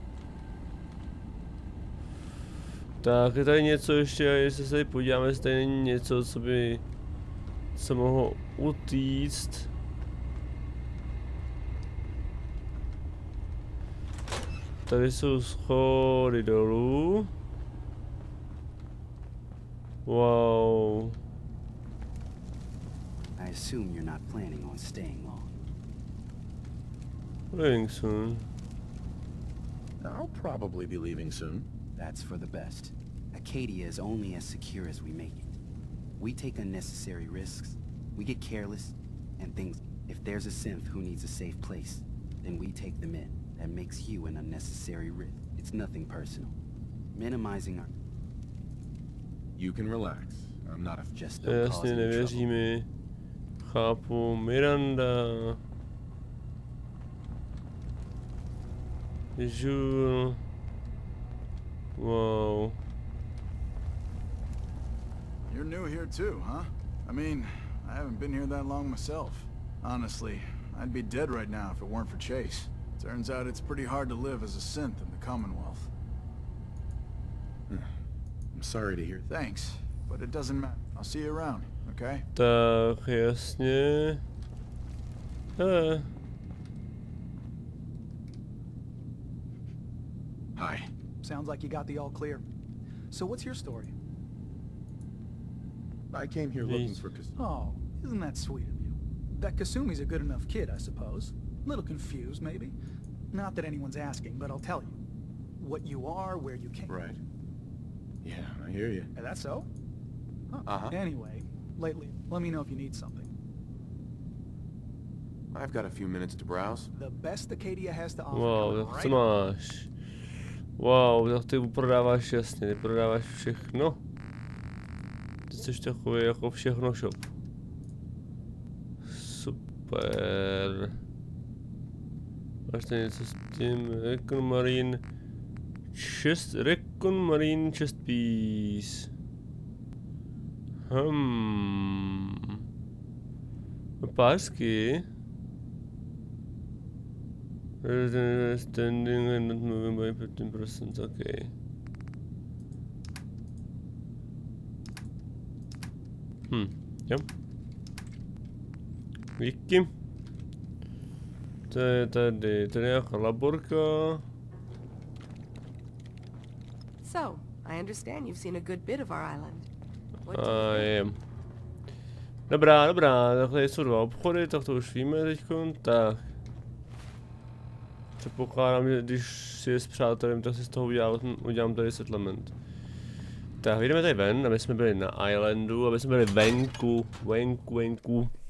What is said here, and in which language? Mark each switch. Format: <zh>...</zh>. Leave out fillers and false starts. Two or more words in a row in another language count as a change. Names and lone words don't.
<cs>Tak, je tady něco ještě, jestli se tady podíváme, jestli tady není něco, co by se mohlo utíct. Tady jsou schody dolů. Wow.</cs> <en>I assume you're not planning on staying long. Leaving soon. I'll probably be leaving soon. That's for the best. Arcadia is only as secure as we make it. We take unnecessary risks, we get careless, and things. If there's a synth who needs a safe place, then we take them in. That makes you an unnecessary risk. It's nothing personal. Minimizing our... You can relax. I'm not a... Just don't cause</en> <cs>Jasně,</cs> <en>any</en> <cs>nevěří</cs> <en>trouble.</en> <cs>mi. Chápu,</cs> <en>Miranda. Jules. Wow. You're new here too, huh? I mean, I haven't been here that long myself. Honestly, I'd be dead right now if it weren't for Chase. Turns out it's pretty hard to live as a synth in the Commonwealth. I'm sorry to hear that. Thanks, but it doesn't matter. I'll see you around, okay?</en> <cs>Tak, jasně.</cs> <en>Hi. Sounds like you got the all clear. So what's your story? I came here looking for... Oh, isn't that sweet of you? That Kasumi's a good enough kid, I suppose. Little confused, maybe. Not that anyone's asking, but I'll tell you. What you are, where you came. Right. Yeah, I hear you. Is that so? Huh. Uh-huh. Anyway, lately, let me know if you need something. I've got a few minutes to browse. The best Arcadia has to offer. Wow, coming</en> <cs>tak</cs> <en>right</en> <cs>co máš? Wow, tak ty prodáváš jasně, ty prodáváš všechno. Ty jsi takový jako všechno shop. Super. Máš tady něco s tím Recon Marine chest piece. Pásky.</cs> <en>Standing and not moving by 15%, okay.</en> <cs>Jo. Díky. To je tady nějaká laborka.</cs> <en>So, I understand you've seen a good bit of our island. What do</en> <cs>A</cs> <en>you think?</en> <cs>je. Dobrá, tak tady jsou dva obchody, tak to už víme teďkon, tak. Předpokládám, že když si je s přátelem, tak si z toho udělám tady settlement. Tak vyjdeme tady ven, aby jsme byli na islandu, aby jsme byli venku.</cs>